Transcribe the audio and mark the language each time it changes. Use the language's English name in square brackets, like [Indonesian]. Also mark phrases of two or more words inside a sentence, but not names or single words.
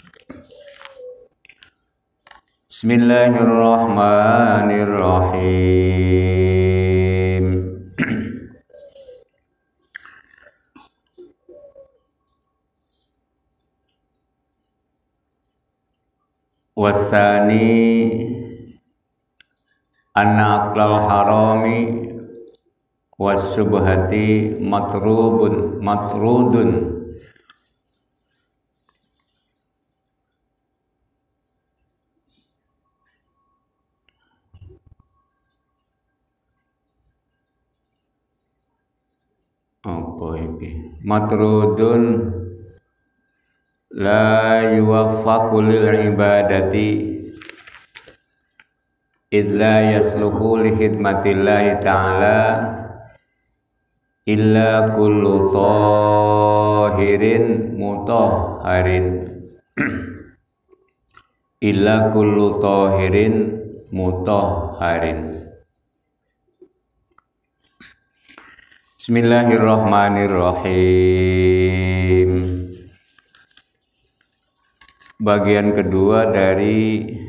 [Arabic] Bismillahirrahmanirrahim. وثاني أن أكل الحرام والشبهة مطرود [Javanese] apa iki [Arabic] مطرود لا يوفق للعبادة إلا يصلح لخدمة الله تعالى إلا كل طاهر مطهر إلا كل طاهر مطهر. Bismillahirrahmanirrahim. [Indonesian] Bagian kedua dari